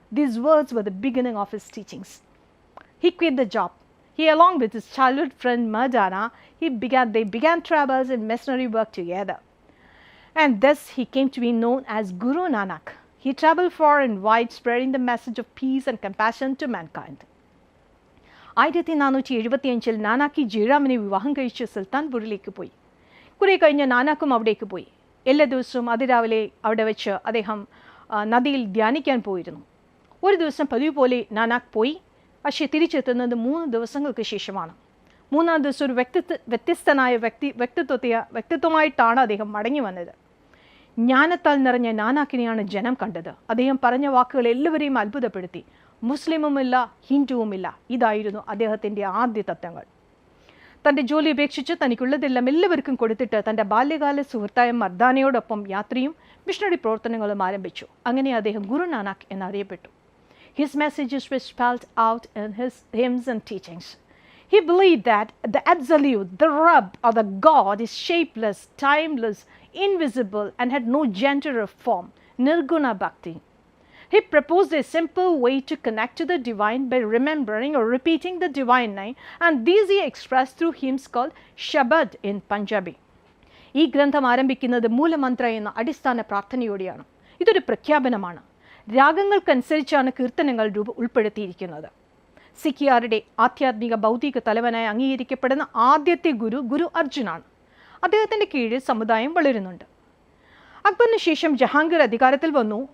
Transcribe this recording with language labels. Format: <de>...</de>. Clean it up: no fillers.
<en>These words were the beginning of his teachings. He quit the job. He, along with his childhood friend Madana, they began travels and missionary work together. And thus he came to be known as Guru Nanak. He traveled far and wide, spreading the message of peace and compassion to mankind.</en> <ml>1475 നാനാക്കി ജയറാമിനെ വിവാഹം കഴിച്ച് സുൽത്താൻപൂരിലേക്ക് പോയി. കുറെ കഴിഞ്ഞ് നാനാക്കും അവിടേക്ക് പോയി. എല്ലാ ദിവസവും അതിരാവിലെ അവിടെ വെച്ച് അദ്ദേഹം നദിയിൽ ധ്യാനിക്കാൻ പോയിരുന്നു. ഒരു ദിവസം പതിവ് പോലെ നാനാക്ക് പോയി. പക്ഷേ തിരിച്ചെത്തുന്നത് 3 ദിവസങ്ങൾക്ക് ശേഷമാണ്. 3-ാം ദിവസം ഒരു വ്യത്യസ്തനായ വ്യക്തിത്വമായിട്ടാണ് അദ്ദേഹം മടങ്ങി വന്നത്. ജ്ഞാനത്താൽ നിറഞ്ഞ നാനാക്കിനെയാണ് ജനം കണ്ടത്. അദ്ദേഹം പറഞ്ഞ വാക്കുകൾ എല്ലാവരെയും അത്ഭുതപ്പെടുത്തി. മുസ്ലിമുമില്ല, ഹിന്ദുവുമില്ല. ഇതായിരുന്നു അദ്ദേഹത്തിൻ്റെ ആദ്യ തത്വങ്ങൾ. തൻ്റെ ജോലി ഉപേക്ഷിച്ച് തനിക്കുള്ളതെല്ലാം എല്ലാവർക്കും കൊടുത്തിട്ട് തൻ്റെ ബാല്യകാല സുഹൃത്തായ മർദാനയോടൊപ്പം യാത്രയും മിഷണറി പ്രവർത്തനങ്ങളും ആരംഭിച്ചു. അങ്ങനെ അദ്ദേഹം Guru Nanak എന്നറിയപ്പെട്ടു.</ml> <en>His messages were spelled out in his hymns and teachings. He believed that the absolute, the Rabb or the God is shapeless, timeless, invisible and had no gender or form, Nirguna Bhakti. He proposed a simple way to connect to the divine by remembering or repeating the divine name, and these he expressed through hymns called Shabad in Punjabi.</en> <ml>ഈ ഗ്രന്ഥം ആരംഭിക്കുന്നത് മൂലമന്ത്ര എന്ന അടിസ്ഥാന പ്രാർത്ഥനയോടെയാണ്. ഇതൊരു പ്രഖ്യാപനമാണ്. രാഗങ്ങൾക്കനുസരിച്ചാണ് കീർത്തനങ്ങൾ ഉൾപ്പെടുത്തിയിരിക്കുന്നത്. സിഖിയാരുടെ ആധ്യാത്മിക ബൗദ്ധിക തലവനായി അംഗീകരിക്കപ്പെടുന്ന ആദ്യത്തെ ഗുരു അർജുനാണ്. അദ്ദേഹത്തിൻ്റെ കീഴിൽ സമുദായം വളരുന്നുണ്ട്. അക്ബറിന് ശേഷം ജഹാംഗീർ അധികാരത്തിൽ വന്നു.</ml>